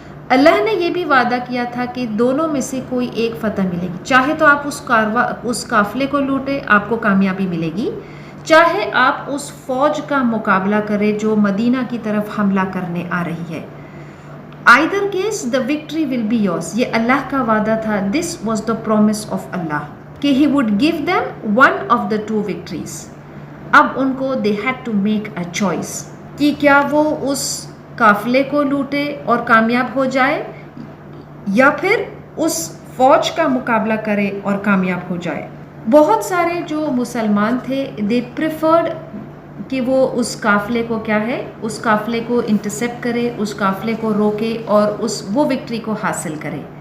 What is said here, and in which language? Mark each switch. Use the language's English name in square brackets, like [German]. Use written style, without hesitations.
[Urdu] اللہ نے یہ بھی وعدہ کیا تھا کہ دونوں میں سے کوئی ایک فتح ملے گی، چاہے تو آپ اس قافلے کو لوٹے آپ کو کامیابی ملے گی، چاہے آپ اس فوج کا مقابلہ کرے جو مدینہ کی طرف حملہ کرنے آ رہی ہے. [English] Either case the victory will be yours. [Urdu] یہ اللہ کا وعدہ تھا. [English] This was the promise of Allah کہ He would give them one of the two victories. [Urdu] اب ان کو [English] they had to make a choice [Urdu] کہ کیا وہ اس قافلے کو لوٹے اور کامیاب ہو جائے یا پھر اس فوج کا مقابلہ کرے اور کامیاب ہو جائے. بہت سارے جو مسلمان تھے [English] they preferred [Urdu] کہ وہ اس قافلے کو کیا ہے اس قافلے کو انٹرسیپٹ کرے، اس قافلے کو روکے اور وہ وکٹری کو حاصل کرے.